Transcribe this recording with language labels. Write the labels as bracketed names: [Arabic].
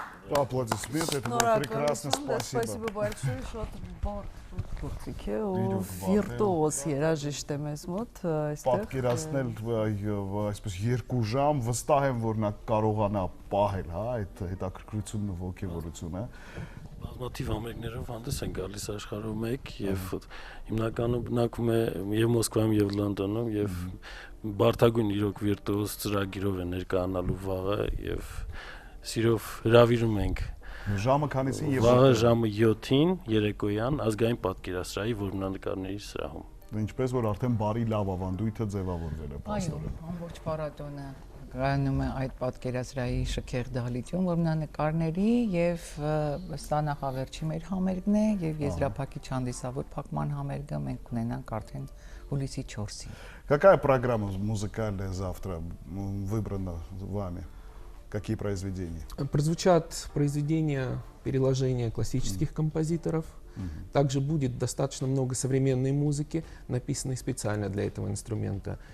[Russian] Аплодисменты, это было прекрасно, спасибо. Спасибо большое, [Armenian] շատ գործիք է ու վիրտուոզ երաժիշտ է մեզ մոտ այստեղ։ Պատկերացնել այսպես 2 ժամ, վստահ եմ, որ նա կարողանա պահել, հա, այդ հետաքրքրությունն ու ոգևորությունը։ Բազմաթիվ համերգներով հանդես են գալիս աշխարհում մեկ եւ հիմնականում բնակվում է եւ Մոսկվայում եւ Լոնդոնում եւ բարդագույն իրոք վիրտուոզ ծրագիրով է ներկայանալու վաղը եւ սիրով հրավիրում ենք ժամը քանիսին եւ վաղը ժամը 7-ին երեկոյան ազգային պատկերասրահի որմնանկարների սրահում։ Ինչպես որ արդեն բարի լավ ավանդույթը ձևավորվել է Այո, պաստորեն։ ամբողջ փառատոնը կայանում է այդ պատկերասրահի շքեղ դահլիճում որմնանկարների եւ սա նախավերջի մեր համերգն է եւ եզրափակիչ հանդիսավոր փակման համերգը մենք կունենանք արդեն հուլիսի 4-ին։ [Russian] Какая программа музыкальная завтра выбрана вами? Какие произведения? Прозвучат произведения, переложения классических композиторов. Также будет достаточно много современной музыки, написанной специально для этого инструмента.